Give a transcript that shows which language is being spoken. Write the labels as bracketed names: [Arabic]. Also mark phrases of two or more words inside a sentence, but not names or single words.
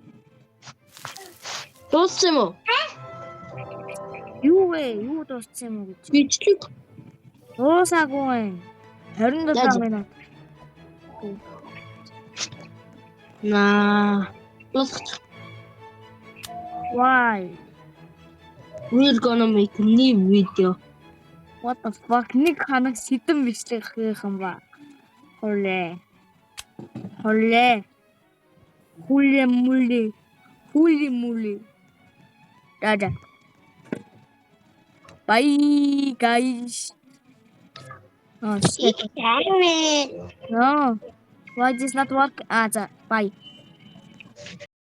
[Mongolian] Дууссан юм уу? Юу вэ? Юу дууссан юм гэж? Бичлэг. Дуусаагүй байна. 27 минут. [English] Why? We're gonna make a new video. What the fuck? [Mongolian] Нэг ханаг сэдэн бичлэг хийх юм ба. Холле. Хули мули. Дада. [English] Bye guys. Oh shit. No. Why does not work? Bye.